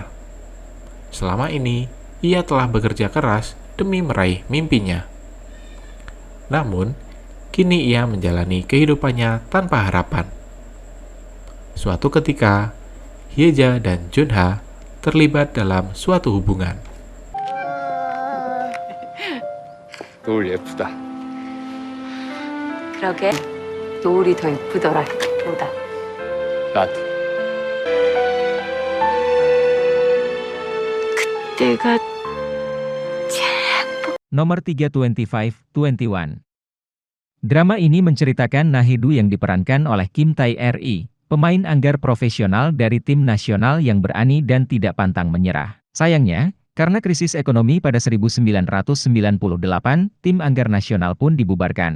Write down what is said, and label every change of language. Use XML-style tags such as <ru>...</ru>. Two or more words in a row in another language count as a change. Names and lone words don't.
<id>Selama ini, ia telah bekerja keras demi meraih mimpinya. Namun, kini ia menjalani kehidupannya tanpa harapan. Suatu ketika, Hye-ja dan Jun-ha terlibat dalam suatu hubungan.</id> <ko>노을 예쁘다. 그러게 노을이 더 예쁘더라 보다. 나도. 내가</ko> <id>Nomor 3 25-21. Drama ini menceritakan Nahedu yang diperankan oleh Kim Tae-ri, pemain anggar profesional dari tim nasional yang berani dan tidak pantang menyerah. Sayangnya, karena krisis ekonomi pada 1998, tim anggar nasional pun dibubarkan.</id>